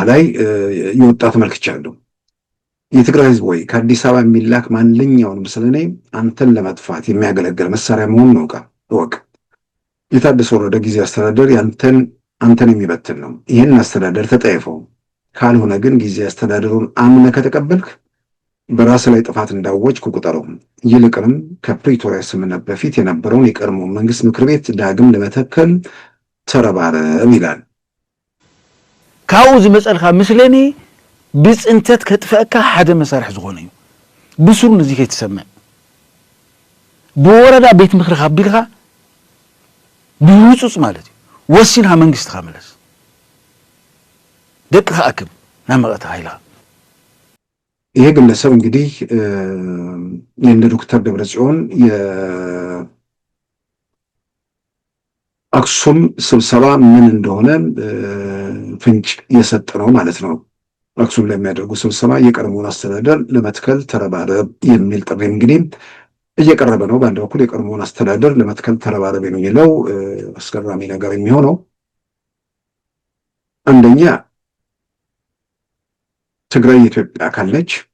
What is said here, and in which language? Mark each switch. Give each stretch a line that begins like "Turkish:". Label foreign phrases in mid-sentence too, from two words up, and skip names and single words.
Amharic: ላይ የወጣ ተመልክቻለሁ። የትግራይ ህዝብ ወይ ከአዲስ አበባ የሚላክ ማንኛውንም ስለኔ አንተን ለመጥፋት የሚያገለግል መሳሪያ መሆኑን እወቅ። የታደሰ ወረደ ጊዜ አስተዳደር አንተን የሚበትን ነው። ይህን አስተዳደር ተጠይፈው፣ ካልሆነ ግን ጊዜ አስተዳደሩን አምነህ ከተቀበልክ በራስ ላይ ጥፋት እንዳወጅክ ቁጠረው። ይልቅንም ከፕሪቶሪያ ስምምነት በፊት የነበረውን የቀድሞ መንግስት ምክር ቤት ዳግም ለመተከል ተረባረብ ይላል።
Tigrinya: ካብኡ ዝመፀልካ ምስለኒ ብፅንተት ከጥፈአካ ሓደ መሳርሒ ዝኾነ እዩ። ብስሩ ነዚ ከይትሰምዕ ብወረዳ ቤት ምክሪ ካቢልካ ብህፁፅ ማለት እዩ ወሲንካ መንግስትካ መለስ ደቅካ አክም ናብ መቐተ ሃይልካ።
Amharic: ይሄ ግለሰብ እንግዲህ የእነ ዶክተር ደብረጽዮን የአክሱም ስብሰባ ምን እንደሆነ ፍንጭ የሰጠ ነው ማለት ነው። አክሱም ላይ የሚያደርጉ ስብሰባ የቀድሞውን አስተዳደር ለመትከል ተረባረብ የሚል ጥሪ እንግዲህ እየቀረበ ነው። በአንድ በኩል የቀድሞውን አስተዳደር ለመትከል ተረባረብ የሚለው አስገራሚ ነገር የሚሆነው አንደኛ ትግራይ የኢትዮጵያ አካል ነች።